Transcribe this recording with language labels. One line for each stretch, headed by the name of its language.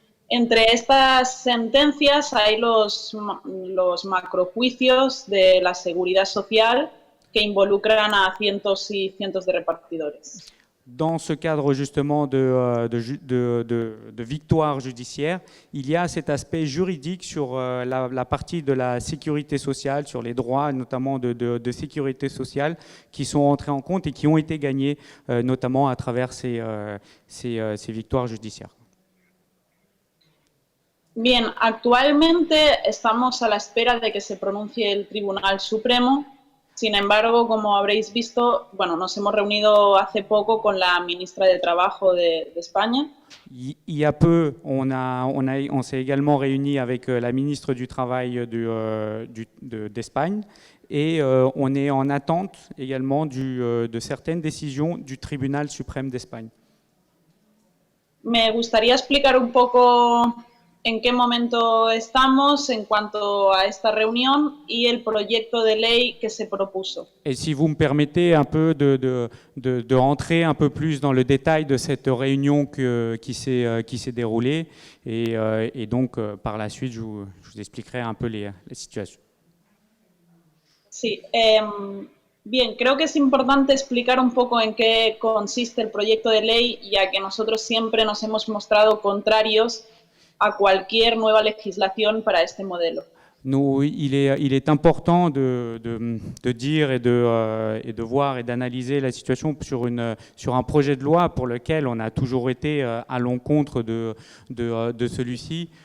Spanish: Entre estas sentencias hay los macrojuicios de la seguridad social que involucran a cientos y cientos de repartidores.
French: Dans ce cadre justement de victoire judiciaire, il y a cet aspect juridique sur la partie de la sécurité sociale, sur les droits notamment de sécurité sociale qui sont entrés en compte et qui ont été gagnés notamment à travers ces victoires judiciaires.
Spanish: Bien, actualmente estamos a la espera de que se pronuncie el Tribunal Supremo. Sin embargo, como habréis visto, bueno, nos hemos reunido hace poco con la ministra de Trabajo de España.
French: Il y a peu, on s'est également réuni avec la ministre du Travail d'Espagne et on est en attente également de certaines décisions du Tribunal suprême d'Espagne.
Spanish: Me gustaría explicar un poco en qué momento estamos en cuanto a esta reunión y el proyecto de ley que se propuso.
French: Et si vous me permettez un peu de rentrer un peu plus dans le détail de cette réunion qui s'est déroulée et donc par la suite je vous expliquerai un peu les situations.
Spanish: Sí, bien, creo que es importante explicar un poco en qué consiste el proyecto de ley, ya que nosotros siempre nos hemos mostrado contrarios a cualquier nueva legislación para este modelo.
French: Il est important de dire et de voir et d'analyser la situation sur un projet de loi pour lequel on a toujours été à l'encontre de celui-ci.